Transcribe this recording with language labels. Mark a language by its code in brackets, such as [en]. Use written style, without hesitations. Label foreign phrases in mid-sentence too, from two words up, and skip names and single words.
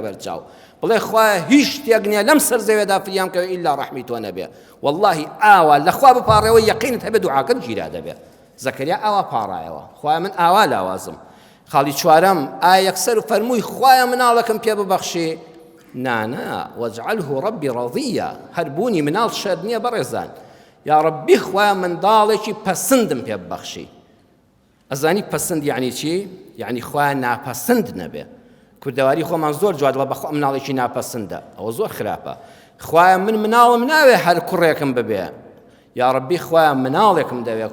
[ckb] بەرچاو بڵێ خوایە هیچ شتێک نییە لەم سەر زەوێدا فریام کەوێ ئیلا ڕەحمی تۆ نەبێ واللهی ئاوا لە خوا بپاڕێەوە یەقینت هەبێ دوعاکەت گیرا دەبێ زەکەریا ئاوا پاڕایەوە خوایە من ئاوا لاوازم خاڵی چوارەم ئایا یەکسەر فەرمووی خوایە مناڵەکەم پێ ببەخشی نانا [ar] واجعله ربي رضيا [ckb] هەربوونی مناڵ شەر نییە بەڕێزان [ar] یا ڕەبی [ckb] خوا منداڵێکی پەسەندم پێ ببەخشی ئەزانی پەسەند یعنی چی؟ یعنی خوا ناپەسەند نەبێ کوردەواری خۆمان زۆر جواد لە بەخوا مناڵێکی ناپەسەندە ئەوە زۆر خراپە خوایە من مناڵم ناوێ هەر کوڕێکم ببێ [ar] یا ڕەبی [ckb] خوایە مناڵێکم دەوێ